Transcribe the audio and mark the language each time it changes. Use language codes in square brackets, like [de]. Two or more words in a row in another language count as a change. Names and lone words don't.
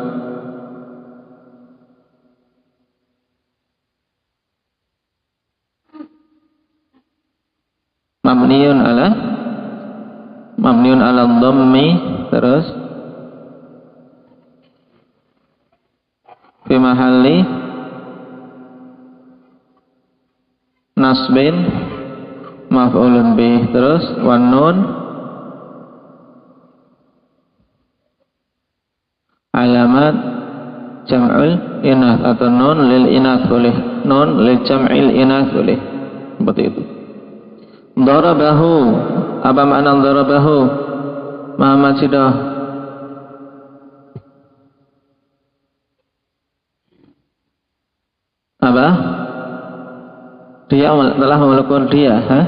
[ar] مبني على الضم terus في محل نصب مفعول به terus والنون علامة جمع الإناث atau نون للإناث boleh, نون لجمع الإناث [id] boleh, seperti itu. Darabahu Apa makna darabahu? Muhammad Sido. Apa? Dia telah memukul dia, hah?